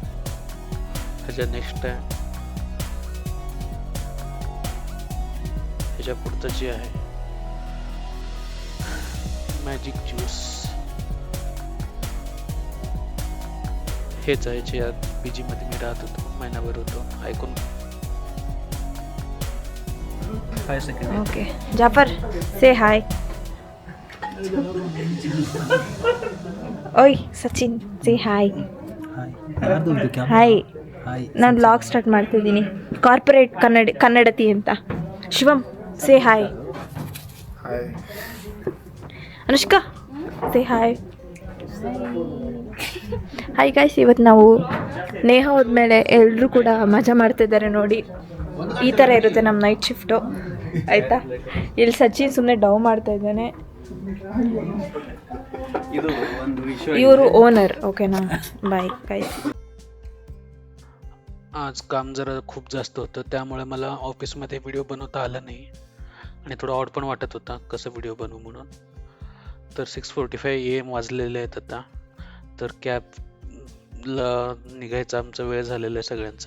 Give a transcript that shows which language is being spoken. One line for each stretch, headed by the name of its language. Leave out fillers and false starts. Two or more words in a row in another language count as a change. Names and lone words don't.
Marathi: ह्याच्या नेक्स्ट आहे, ह्याच्या पुढचं जे आहे
English: magic juice.
Marathi: हेच आहे जे PG मध्ये मी राहत होतो, महिनाभर होतो. ऐकून 5 सेकंड.
English: Okay. Jafar, say hi. Oi, Sachin, say hi. Hi.
Kannada: ನಾನು
English: blog start
Kannada: ಮಾಡ್ತಿದ್ದೀನಿ. ಕಾರ್ಪೊರೇಟ್ ಕನ್ನಡತಿ ಅಂತ. ಶಿವಮ್,
English: say hi.
Kannada: ಅನುಷ್ಕಾ,
English: say hi. hi guys,
Kannada: ಇವತ್ತು ನಾವು ನೇಹ ಹೋದ್ಮೇಲೆ ಎಲ್ಲರೂ ಕೂಡ ಮಜಾ ಮಾಡ್ತಿದ್ದಾರೆ ನೋಡಿ. ಈ ಥರ ಇರುತ್ತೆ ನಮ್ಮ
English: night shift,
Kannada: ಆಯಿತಾ. ಇಲ್ಲಿ ಸಚಿನ್ ಸುಮ್ಮನೆ ಡವ್ ಮಾಡ್ತಾ ಇದ್ದಾನೆ. ಇವರು ಓನರ್. ಓಕೆನಾ,
English: bye guys.
Marathi: आज काम जरा खूप जास्त होतं, त्यामुळे मला ऑफिसमध्ये व्हिडिओ बनवता आला नाही आणि थोडं ऑड पण वाटत होता कसं व्हिडिओ बनवू म्हणून. तर 6:45 AM वाजलेले आहेत आता. तर कॅबला निघायचा आमचा वेळ झालेला आहे सगळ्यांचा.